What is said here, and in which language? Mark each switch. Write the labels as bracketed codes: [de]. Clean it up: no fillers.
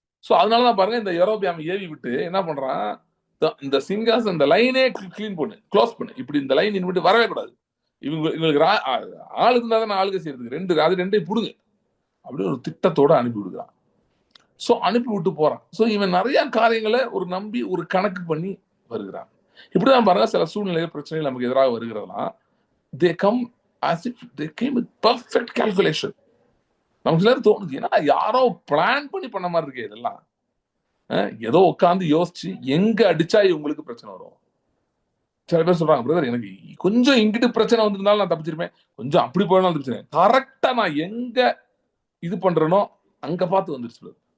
[ta] So அதனாலதான் பாருங்க, இந்த யெரொபெயாம் ஏவி விட்டு என்ன பண்றான், இந்த சிங்காசனம் இந்த லைனே கிளீன் பண்ணு, க்ளோஸ் பண்ணு, இப்படி இந்த லைன் விட்டு வரவே கூடாது, இவங்களுக்கு ஆளு இருந்தா தான் ஆளுக செய்யறதுக்கு, அது ரெண்டையும் புடுங்க அப்படின்னு ஒரு திட்டத்தோட அனுப்பி விடுறான். ஸோ அனுப்பி விட்டு போறான். ஸோ இவன் நிறைய காரியங்களை ஒரு நம்பி ஒரு கணக்கு பண்ணி வருகிறான். இப்படிதான் பாருங்க, சில சூழ்நிலை பிரச்சனைகள் நமக்கு எதிராக வருகிறதுலாம், [en] they come as if they came with perfect calculation. [ta] நமக்கு சிலர் தோணுது, ஏன்னா யாரோ பிளான் பண்ண மாதிரி இருக்கு இதெல்லாம், ஏதோ உட்காந்து யோசிச்சு எங்க அடிச்சா இவங்களுக்கு பிரச்சனை வரும். சில பேர் சொல்றாங்க, பிரதர் எனக்கு கொஞ்சம் இங்கிட்டு பிரச்சனை வந்திருந்தாலும் நான் தப்பிச்சிருப்பேன், கொஞ்சம் அப்படி போனாலும் தப்பிச்சிருக்கேன், கரெக்டா நான் எங்க இது பண்றேனோ அங்க பார்த்து வந்துருச்சு.